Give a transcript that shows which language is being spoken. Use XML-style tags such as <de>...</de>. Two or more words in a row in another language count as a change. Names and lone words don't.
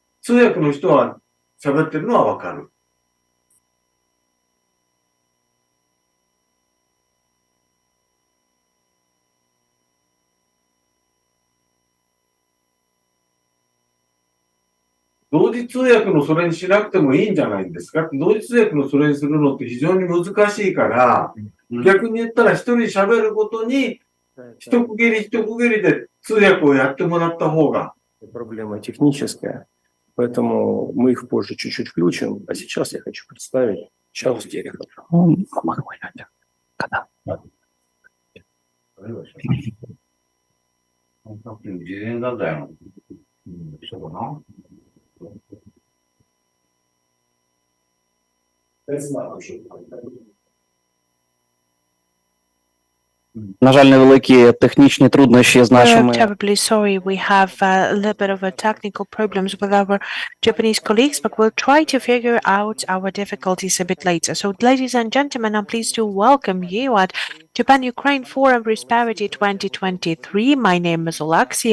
<ja>通訳の人は喋ってるのはわかる。同時通訳のそれにしなくてもいいんじゃないんですか？同時通訳のそれにするのって非常に難しいから、逆に言ったら一人喋るごとに、一区切り一区切りで通訳をやってもらった方が。</ja> <ru>Проблема техническая, поэтому мы их позже чуть-чуть включим, а сейчас я хочу представить Чарльз Терехов. Когда?</ru> <ja>事前だったよ。そうかな。</ja> <uk>На жаль, невеликі технічні труднощі з</uk> <en>We're</en> <uk>нашими</uk> <en>terribly sorry. We have a little bit of a technical problems with our Japanese colleagues, but we'll try to figure out our difficulties a bit later. So, ladies and gentlemen, I'm pleased to welcome you at Japan-Ukraine Forum Prosperity 2023. My name is Olaxi.</en>